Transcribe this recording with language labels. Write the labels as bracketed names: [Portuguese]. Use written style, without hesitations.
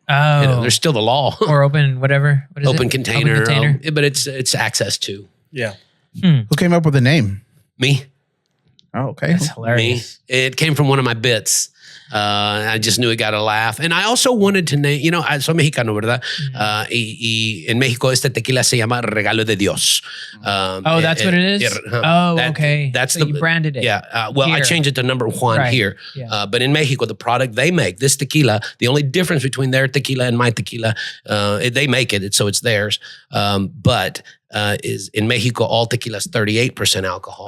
[English] Oh, you know, there's still the law. Or open whatever. What is open it? container. Open container. But it's access to. Yeah. Who came up with the name? Me. Oh, okay. That's hilarious. Me. It came from one of my bits. I just knew it got a laugh. And I also wanted to name, you know, [Spanish] soy mexicano, ¿verdad? Y en México, este tequila se llama Regalo de Dios. [English] That's what it is? Okay. That's so you branded it. Yeah. Well, here. I changed it to Number Juan here. Yeah. But in Mexico, the product they make, this tequila, the only difference between their tequila and my tequila, they make it, so it's theirs. But is in Mexico, all tequila is 38% alcohol.